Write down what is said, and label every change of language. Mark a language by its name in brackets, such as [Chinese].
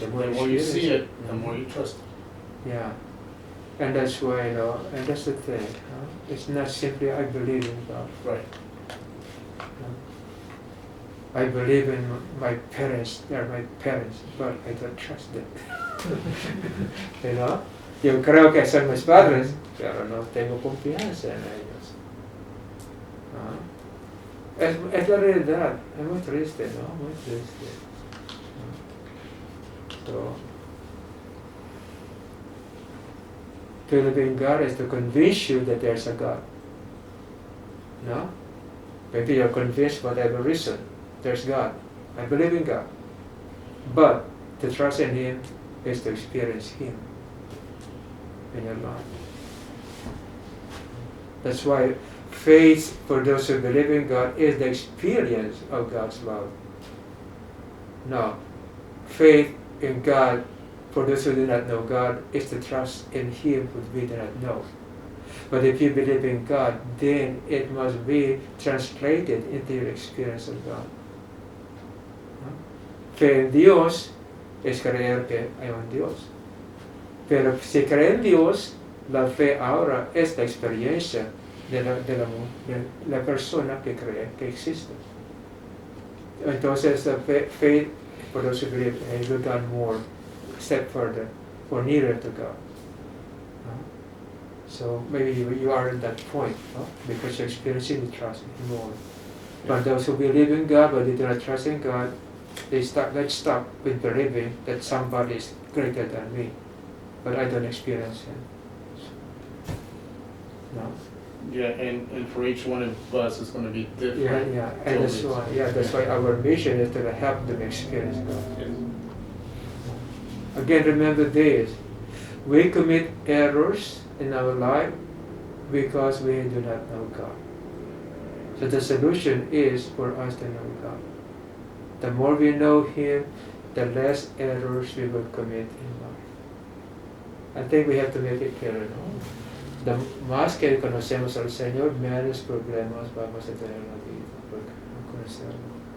[English] the more you see it, the more you trust it. Yeah. And that's why, and that's the thing. It's not simply I believe in God. Right. I believe in my parents, they're my parents, but I don't trust them. [Spanish] Yo creo que son mis padres, pero no tengo confianza en ellos. Es la realidad, es muy triste, ¿no? Muy triste. [English] So, to believe in God is to convince you that there's a God. No? Maybe you're convinced for whatever reason. There's God. I believe in God. But to trust in Him is to experience Him in your life. That's why faith for those who believe in God is the experience of God's love. No. Faith in God for those who do not know God is to trust in Him who we do not know. But if you believe in God, then it must be translated into your experience of God. [Spanish] Fe en Dios es creer que hay un Dios. Pero si cree en Dios, la fe ahora es la experiencia de la persona que cree que existe. Entonces, la fe, [English] for those who believe, has gone more, step further, or nearer to God. So maybe you are at that point, because you're experiencing the trust more. But those who believe in God but they do not trust in God, let's stop with believing that somebody is greater than me, but I don't experience Him. No. Yeah, and for each one of us, it's going to be different. Yeah, and that's why our mission is to help them experience God. Yes. Again, remember this: we commit errors in our life because we do not know God. So the solution is for us to know God. The more we know Him, the less errors we will commit in life. I think we have to make it clear, no? [Spanish] The más que conocemos al Señor, menos problemas vamos a tener en la vida, porque no conocemos.